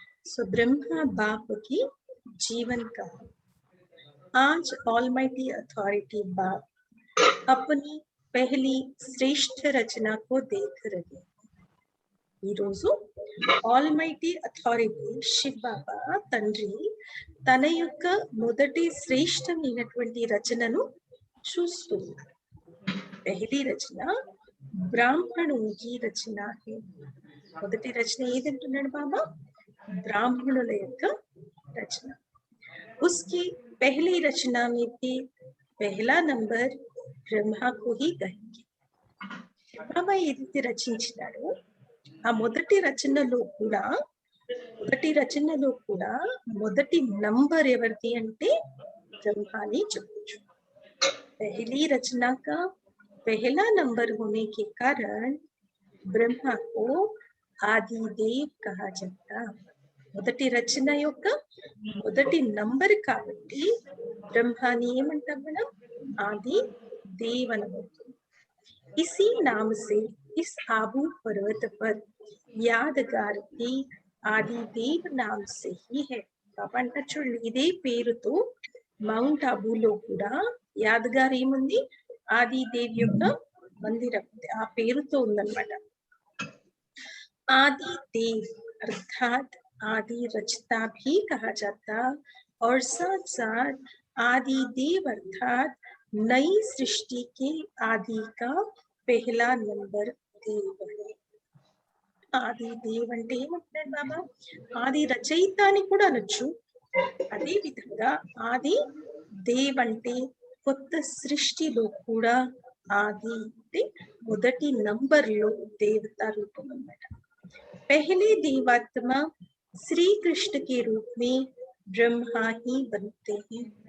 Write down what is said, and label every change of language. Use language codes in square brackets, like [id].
[hi] So Brahma बाप की जीवन का आज ऑलमाइटी अथॉरिटी बाप अपनी पहली श्रेष्ठ रचना को देख रहे. [te] ఈ రోజు ఆల్మైటీ అథారిటీ శివ్ బాబా తండ్రి తన యొక్క మొదటి శ్రేష్టమైనటువంటి రచనను చూస్తున్నారు. [hi] పెహలి రచన బ్రాహ్మణుకి రచన. [te] మొదటి రచన ఏదంటున్నాడు బాబా? ब्राह्मणुల యొక్క రచన. [hi] उसकी पहली रचना में भी पहला नंबर ब्रह्मा को ही कहेंगे. [te] బాబా ఏదైతే రచించినాడో ఆ మొదటి రచనలో కూడా మొదటి నంబర్ ఎవరిది అంటే బ్రహ్మాని చెప్పొచ్చు. [hi] पहली रचना का पहला नंबर होने के कारण ब्रह्मा को आदिदेव कहा जाता. [te] మొదటి రచన యొక్క మొదటి నంబర్ కాబట్టి బ్రహ్మాని ఏమంటాం మనం? ఆది देव అనబడుతుంది. [hi] इसी नाम से इस आबू पर्वत पर यादगार भी आदि देव नाम से ही है. [te] కాబట్టి చూడండి, ఇదే పేరుతో మౌంట్ అబూలో కూడా యాదగార్ ఏముంది? ఆది దేవ్ యొక్క మందిరం ఆ పేరుతో ఉందన్నమాట. [hi] आदि देव अर्थात आदि रचता भी कहा जाता और साथ साथ आदि देव अर्थात नई सृष्टि के आदि का पहला नंबर देव है. [te] ఆది దేవ్ అంటే ఏమంటారు బాబా? ఆది రచయిత అని కూడా అనొచ్చు. అదే విధంగా ఆది దేవ్ అంటే కొత్త సృష్టిలో కూడా ఆది అంటే మొదటి నంబర్ లో దేవత రూపం అన్నమాట. [hi] पहले देवात्मा श्री कृष्ण के रूप में ब्रह्मा ही बनते हैं.